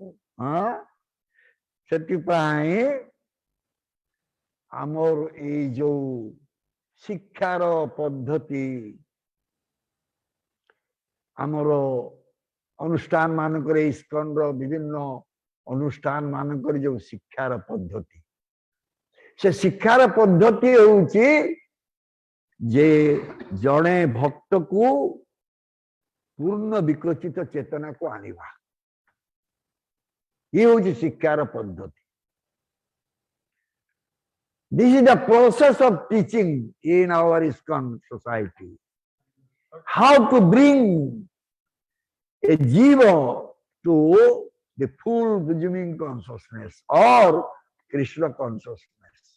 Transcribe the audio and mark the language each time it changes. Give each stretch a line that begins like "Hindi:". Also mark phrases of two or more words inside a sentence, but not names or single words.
Odia: ସେଥିପାଇଁ ଆମର ଏଇ ଯୋଉ ଶିକ୍ଷାର ପଦ୍ଧତି, ଆମର ଅନୁଷ୍ଠାନ ମାନଙ୍କରେ ଇସ୍କନର ବିଭିନ୍ନ ଅନୁଷ୍ଠାନ ମାନଙ୍କରେ ଯୋଉ ଶିକ୍ଷାର ପଦ୍ଧତି, ସେ ଶିକ୍ଷାର ପଦ୍ଧତି ହେଉଛି ଯେ ଜଣେ ଭକ୍ତକୁ ପୂର୍ଣ୍ଣ ବିକଶିତ ଚେତନାକୁ ଆଣିବା. ଇଏ ହେଉଛି ଶିକ୍ଷାର ପଦ୍ଧତି.
English: This is the process of teaching in our ISKCON society. How to bring a Jiva to the full bosoming consciousness or Krishna consciousness.